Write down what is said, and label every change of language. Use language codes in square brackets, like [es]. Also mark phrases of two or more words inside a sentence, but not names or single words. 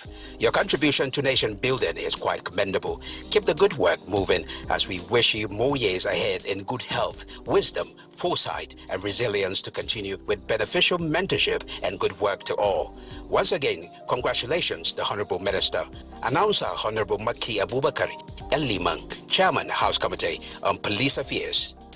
[en] Your contribution to nation building is quite commendable. Keep the good work moving as we wish you more years ahead in good health, wisdom, foresight, and resilience to continue with beneficial mentorship and good work to all. Once again, congratulations, the Honorable Minister. Announcer Honorable Maki Abubakar El Limang, Chairman, House Committee on Police Affairs.